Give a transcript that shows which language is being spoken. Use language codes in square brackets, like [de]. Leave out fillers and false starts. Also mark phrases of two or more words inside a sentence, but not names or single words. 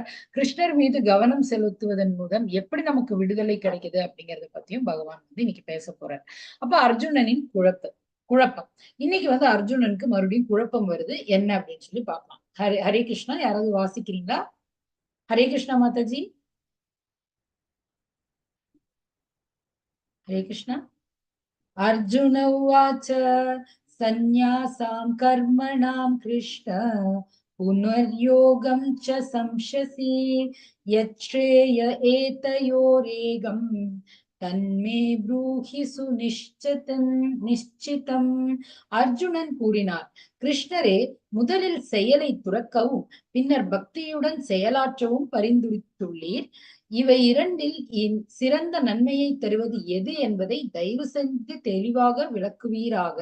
[ta] கிருஷ்ணர் மீது கவனம் செலுத்துவதன் மூலம் எப்படி நமக்கு விடுதலை கிடைக்குது அப்படிங்கறத பத்தியும் பகவான் வந்து இன்னைக்கு பேச போறார். அப்ப அர்ஜுனனின் குழப்பம். இன்னைக்கு வந்து அர்ஜுனனுக்கு மறுபடியும் குழப்பம் வருது, என்ன அப்படின்னு சொல்லி பார்க்கலாம். ஹரே கிருஷ்ணா. யாராவது வாசிக்கிறீங்களா? ஹரே கிருஷ்ணா மாதாஜி. ஹரே கிருஷ்ணா. [sa] अर्जुन उवाच सन्न्यासां कर्मणां कृष्ण पुनर्योगं च संशसि यच्छ्रेय एतयोरेगं तन्मे ब्रूहि निश्चितम्. [ta] அர்ஜுனன் கூறினார், கிருஷ்ணரே, முதலில் செயலை துறக்கவும் பின்னர் பக்தியுடன் செயலாற்றவும் பரிந்துரைத்துள்ளீர். இவை இரண்டில் சிறந்த நன்மையை தருவது எது என்பதை தயவு செஞ்சு தெளிவாக விளக்குவீராக.